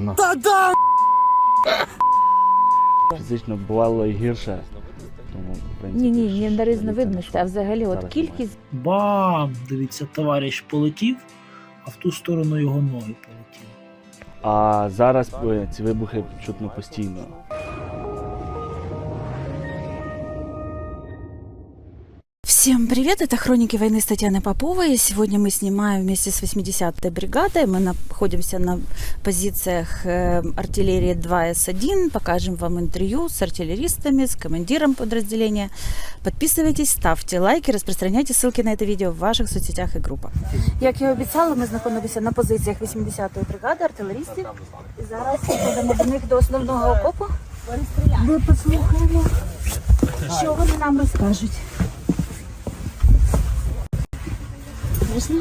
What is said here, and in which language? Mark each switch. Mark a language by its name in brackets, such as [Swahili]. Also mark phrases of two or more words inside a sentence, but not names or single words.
[Ukrainian] Фізично бувало і гірше. Тому, в принципі, Ні, не що різновидності, а взагалі от зараз кількість. Бам! Дивіться, товариш полетів, а в ту сторону його ноги полетіли. А зараз ці вибухи чутно постійно. [Russian] Всем привет, это «Хроники войны» с Татьяной Поповой. Сегодня мы снимаем вместе с 80-й бригадой. Мы находимся на позициях артиллерии 2С1. Покажем вам интервью с артиллеристами, с командиром подразделения. Подписывайтесь, ставьте лайки, распространяйте ссылки на это видео в ваших соцсетях и группах. [Ukrainian] Як я обіцяла, ми знаходимося на позиціях 80-ї бригади артилерістів. І зараз підемо до них до основного окопу. Ми послухаємо, що вони нам розкажуть. Можна?